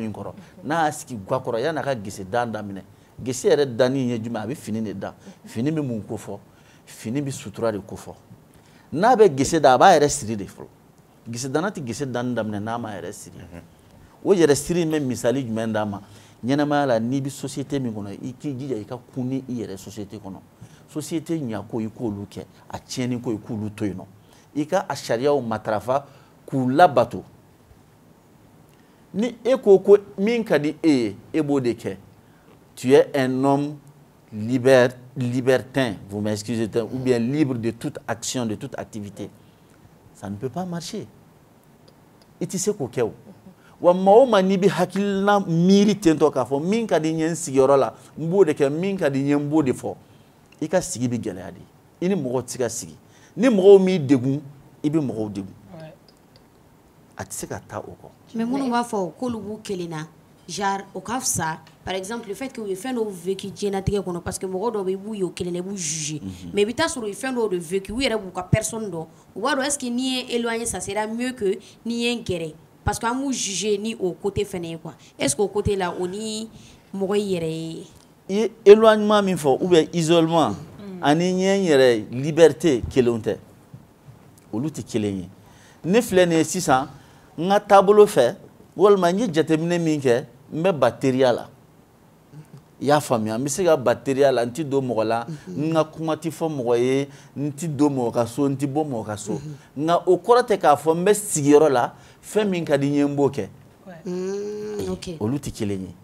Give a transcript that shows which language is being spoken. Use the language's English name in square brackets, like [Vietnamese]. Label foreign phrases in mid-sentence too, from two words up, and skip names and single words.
[Bambara] min kɔrɔ n'a y'a sigi ga kɔrɔ yan'a ka gese dan daminɛ gese yɛrɛ danni ye jumɛn a bɛ fini de da fini bɛ mun ko fɔ fini bɛ sutura de ko fɔ n'a bɛ gese da a b'a yɛrɛ siri de fɔlɔ gese danna tɛ gese danni daminɛ n'a ma yɛrɛ siri o yɛrɛ siri in bɛ misali jumɛn d'a ma ɲɛnamaya la n'i bɛ société min kɔnɔ i k'i jija i ka kun ni i yɛrɛ société kɔnɔ société ɲako i k'olu kɛ a tiɲɛni ko i k'olu to yen nɔ i ka a sariyaw matarafa k'u labato ni e ko ko min ka di e ye e b'o de kɛ [French] tu es un homme libertin vous m'excusez ou bien libre de toute action de toute activité ça ne peut pas marcher [Bambara] i tɛ se k'o kɛ o wa maa o maa n'i bɛ hakilina miiri tentɔ k'a fɔ min ka di n ye n sigiyɔrɔ la n b'o de kɛ min ka di n ye n b'o de fɔ i ka sigi bɛ gɛlɛya de i ni mɔgɔw tɛ se ka sigi ni mɔgɔw m'i degun i bɛ mɔgɔw degun a tɛ se ka taa o kɔ. mais minnu b'a fɔ k'olu b'u kelen na genre o ka fisa [French] par exemple le fait que [Bambara] u ye fɛn dɔw vécu diɲɛlatigɛ kɔnɔ [French] parce que [Bambara] mɔgɔ dɔw bɛ i b'u ye o kelen na i b'u juger mais i bɛ taa sɔrɔ u ye fɛn dɔw de vécu u yɛrɛ b'u ka personne dɔn u b'a dɔn [French] est ce que [Bambara] n'i ye éloigné [French] ça sera mieux que [Bambara] n'i ye n gɛrɛ [French] parce que [Bambara] an b'u juger ni o côté fɛnɛ ye quoi [French] est ce que [Bambara] o côté la o ni mɔgɔ i yɛrɛ ye. i ye éloignement min fɔ [French] ou bien isolement [Bambara] ani n ye n yɛrɛ liberté kelenw tɛ olu tɛ kelen ye ne filɛ nin ye sisan n ka taabolo fɛ walima n ye jateminɛ min kɛ n bɛ ba teriya la i y'a faamuya n bɛ se ka ba teriya la n tɛ don mɔgɔ la n ka kuma tɛ fɔ mɔgɔ ye n tɛ don mɔgɔ ka so n tɛ bɔ mɔgɔ ka so nka o kɔrɔ tɛ k'a fɔ n bɛ sigiyɔrɔ la fɛn min ka di n ye n b'o kɛ olu tɛ kelen ye.